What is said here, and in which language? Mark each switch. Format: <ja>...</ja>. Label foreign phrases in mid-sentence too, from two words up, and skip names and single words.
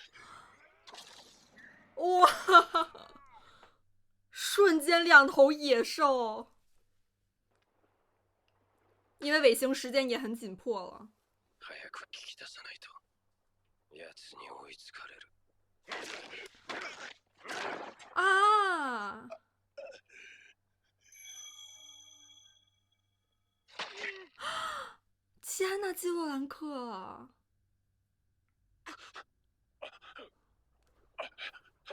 <zh>哇，瞬间两头野兽。因为尾行时间也很紧迫了。</zh> <ja>早く聞き出さないと奴に追いつかれる。啊！</ja> <zh>天呐，基洛兰克！</zh>